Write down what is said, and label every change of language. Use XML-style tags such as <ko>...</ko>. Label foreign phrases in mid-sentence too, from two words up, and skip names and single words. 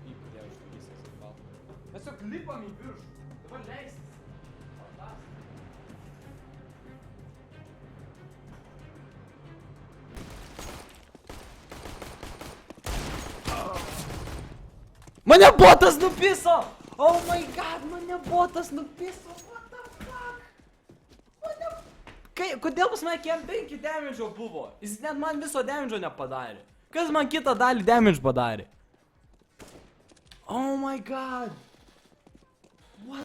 <lt>Mes jau lipam į viršų. Dabar leistis. Mane botas nupiso!</lt> <en>Oh my god,</en> <lt>mane botas nupiso!</lt> <en>What the fuck?</en> <lt>Kodėl pas mane kem 5 damage'o buvo? Jis net man viso damage'o nepadarė. Kas man kitą dalį damage padarė?</lt> <en>Oh my god! What?</en>